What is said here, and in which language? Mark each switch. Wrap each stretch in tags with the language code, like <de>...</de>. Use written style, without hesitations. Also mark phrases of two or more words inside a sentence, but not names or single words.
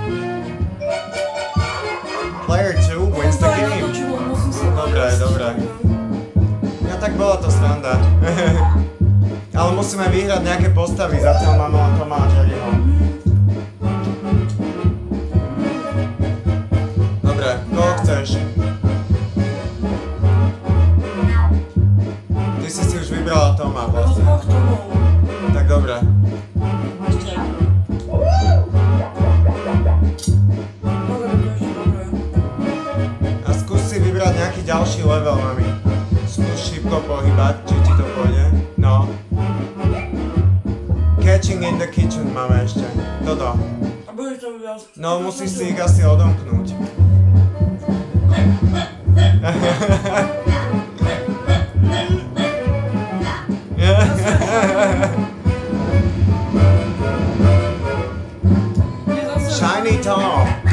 <en>Player 2 wins the game.</en> <sk>Dobre. Ja tak bola to sranda. Ale musíme vyhrať nejaké postavy, zatiaľ máme len Tomáš Jerryho. Dobre, koho chceš? Ty si už vybrala Toma vlastne. Tak dobre. Nejaký ďalší level, mami. Skús šípko pohybať, či ti to pôjde. No.</sk> <en>Catching in the kitchen</en> <sk>máme ešte. Toto. No, musíš si ich asi odomknúť. Shiny Tom.</sk>